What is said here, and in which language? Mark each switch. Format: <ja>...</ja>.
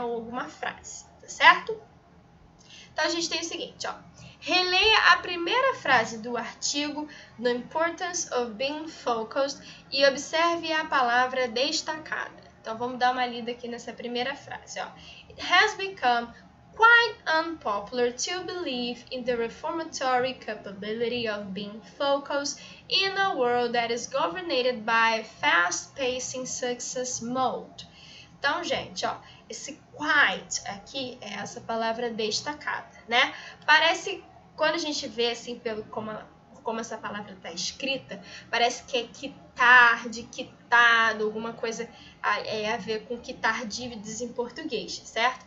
<pt>Ou alguma frase, tá certo? Então, a gente tem o seguinte, ó. Releia a primeira frase do artigo The Importance of Being Focused e observe a palavra destacada. Então, vamos dar uma lida aqui nessa primeira frase, ó.</pt> <en>It has become quite unpopular to believe in the reformatory capability of being focused in a world that is governed by fast-pacing success mode.</en> <pt>Então, gente, ó, esse quite aqui é essa palavra destacada, né? Parece, quando a gente vê assim, como essa palavra está escrita, parece que é quitar, de quitado, alguma coisa a ver com quitar dívidas em português, certo?</pt>